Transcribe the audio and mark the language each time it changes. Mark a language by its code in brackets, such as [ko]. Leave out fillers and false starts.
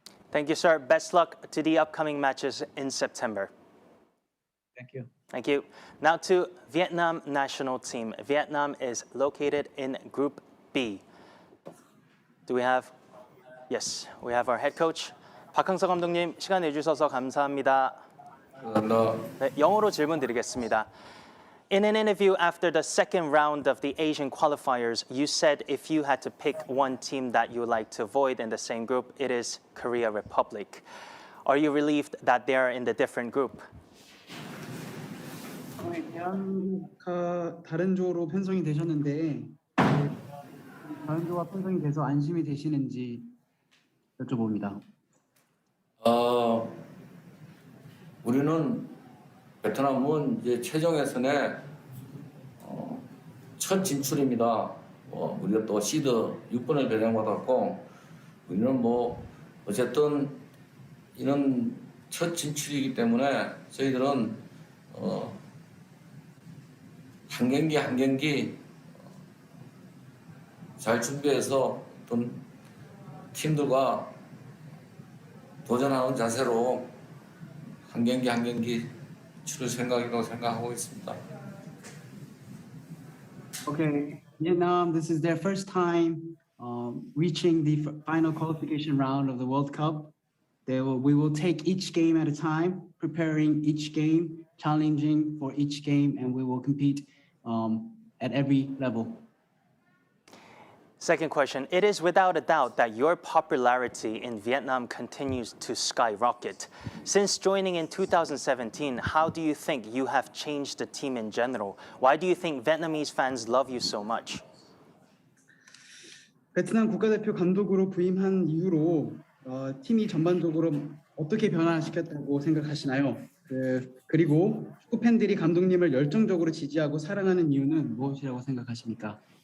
[en] Thank you, sir. Best luck to the upcoming matches in September. Thank you. Thank you. Now to Vietnam national team. Vietnam is located in Group B. Do we have? Yes, we have our head coach. [ko] 박항서 감독님, 시간 내주셔서 감사합니다. 네, 영어로 질문 드리겠습니다. [en] In an interview after the second round of the Asian qualifiers, you said if you had to pick one team that you would like to avoid in the same group, it is Korea Republic. Are you relieved that they are in the different group? [ko] 대한민국과 다른 조로 편성이 되셨는데 다른 조와 편성이 돼서 안심이 되시는지 여쭤봅니다. 우리는 베트남은 이제 최종 예선에 첫 진출입니다. 우리가 또 시드 6번을 배정받았고 우리는 뭐 어쨌든 이런 첫 진출이기 때문에 저희들은 한 경기 한 경기 잘 준비해서 어떤 팀들과 도전하는 자세로 한 경기 한 경기 치를 생각이라고 생각하고 있습니다. [en] Okay, Vietnam, this is their first time reaching the final qualification round of the World Cup. We will take each game at a time, preparing each game, challenging for each game, and we will compete at every level. Second question. It is without a doubt that your popularity in Vietnam continues to skyrocket. Since joining in 2017, how do you think you have changed the team in general? Why do you think Vietnamese fans love you so much? [ko] 베트남 국가대표 감독으로 부임한 이후로 팀이 전반적으로 어떻게 변화시켰다고 생각하시나요? 그리고 축구 팬들이 감독님을 열정적으로 지지하고 사랑하는 이유는 무엇이라고 생각하십니까?